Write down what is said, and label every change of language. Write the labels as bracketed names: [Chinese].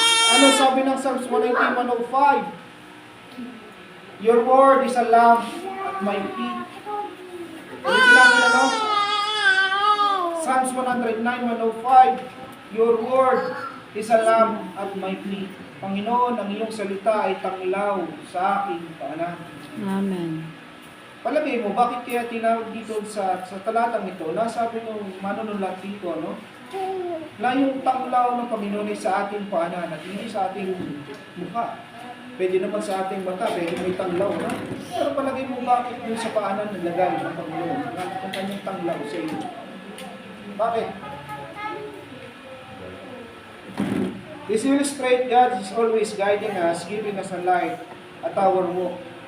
[Filipino] Ano sabi ng Psalms 119:105? [English] Your word is a lamp at my feet. [Filipino] Ulitin natin ano? [English] Psalms 109:105. Your word is a lamp at my feet. [Filipino] Panginoon, ang iyong salita ay tanglaw sa aking paanan. Amen. Palagay mo, bakit kaya tinawag dito sa talatang ito, nasabi ng manunulat dito, ano? Na yung tanglaw ng Panginoon ay sa ating paanan at hindi sa ating mukha. Pwede naman sa ating mata, pwede may tanglaw, no? Pero palagay mo, bakit yung sa paanan nilagay ng Panginoon? Ang kanyang tanglaw sa iyo. Bakit? [English] This illustrate God is always guiding us, giving us a light at our walk.